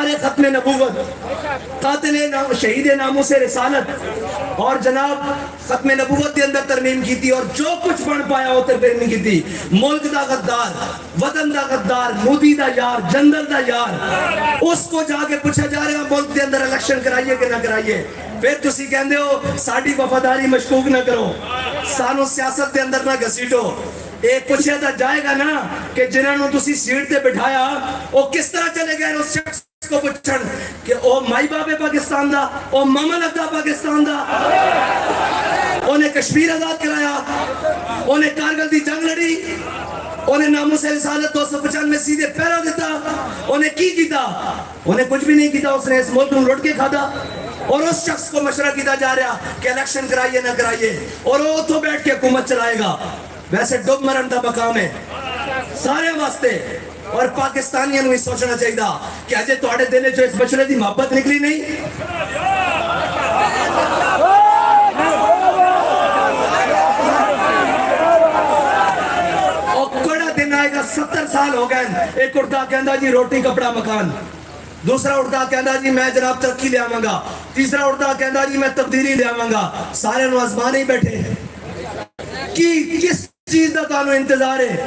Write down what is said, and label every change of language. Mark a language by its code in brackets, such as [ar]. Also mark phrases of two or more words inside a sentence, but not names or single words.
[ur] ختم نبوت، قاتل شہید ناموس رسالت اور جناب ختم نبوت کے اندر ترمیم کی تھی اور جو کچھ بن پایا وہ ترمیم کی تھی، [pa] ملک دا غدار، وطن دا غدار، مودی دا یار، جنرل دا یار، [ur] اس کو جا کے پوچھا جا رہا ملک کے اندر الیکشن کرائیے کہ نہ کرائیے، [pa] پھر تسی کہندے ہو ساڑی وفاداری مشکوک نہ کرو، سانو سیاست کے اندر نہ گھسیٹو۔ ایک پوچھے تا جائے گا نا کہ جنہوں نے تسی سیٹ تے بٹھایا وہ کس طرح چلے گئے اس شخص کو پوچھن کہ او مائی بابے پاکستان دا، او ماما لگا پاکستان دا، انہیں کشمیر آزاد کرایا، انہیں کارگل دی جنگ لڑی، انہیں ناموس رسالت 295 میں سیدھے پیرا دیتا، انہیں کی کیتا؟ [ur] انہیں کچھ بھی نہیں کیتا، اس نے اس ملک میں [pa] لٹ کے کھادا، [ur] اور اس شخص کو مشورہ کیتا جا رہا کہ الیکشن کرائیے نہ کرائیے، اور وہ تو بیٹھ کے حکومت چلائے گا۔ [pa] ویسے ڈب مرن دا مقام ہے سارے واسطے، اور پاکستانیوں نے سوچنا چاہیے کہ اجے تواڈے دل جو اس مشورے دی محبت نکلی نہیں، اور کڑا دن آئے گا 70 سال ہو گئے، ایک اٹھتا کہندا جی روٹی کپڑا مکان، دوسرا اٹھتا کہندا جی میں جناب ترقی لے آواں گا، تیسرا اٹھتا کہندا جی میں تبدیلی لے آواں گا، سارے نو آزمان ہی بیٹھے کہ کس چیز دا تانوں انتظار ہے؟